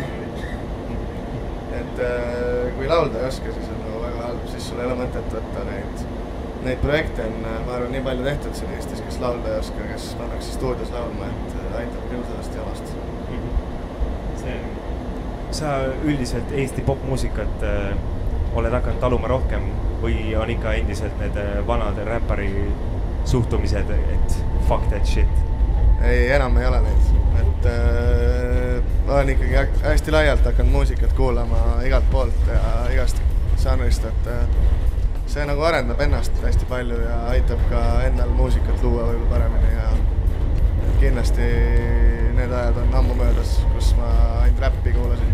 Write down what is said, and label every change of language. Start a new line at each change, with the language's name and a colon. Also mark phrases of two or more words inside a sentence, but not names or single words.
Estonian: Et kui laulda ei oska, siis on väga halb, siis sul ei ole mõtet võtta neid projekte on, ma arvan, nii palju tehtud siin Eestis, kes laulda ei oska, kes pannakse stuudios laulma, et aitab küll sellest jamast. Sa üldiselt Eesti popmuusikat oled hakanud taluma rohkem või on ikka endiselt need vanad räppari suhtumised, et
English: fuck that shit?
Estonian: Ei, enam ei ole neid. Et olen ikkagi hästi laialt hakanud muusikat kuulama igalt poolt ja igast žanrist, et see nagu arendab ennast hästi palju ja aitab ka endal muusikat luua võib-olla paremini ja kindlasti need ajad on ammu möödas, kus ma ainult räppi kuulasin.